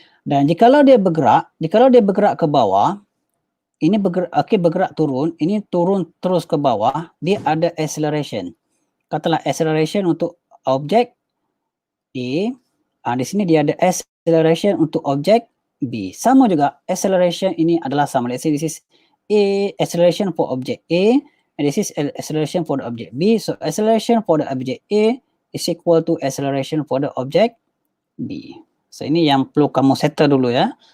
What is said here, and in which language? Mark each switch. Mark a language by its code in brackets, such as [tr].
[ms] Dan jikalau dia bergerak ke bawah, ini bergerak turun, ini turun terus ke bawah, dia ada acceleration. Katalah acceleration untuk objek A, di sini dia ada acceleration untuk objek B. Sama juga acceleration ini adalah sama. [en] Let's say this is A acceleration for object A and this is acceleration for the object B. So acceleration for the object A is equal to acceleration for the object B. [ms] So ini yang perlu kamu settle dulu ya.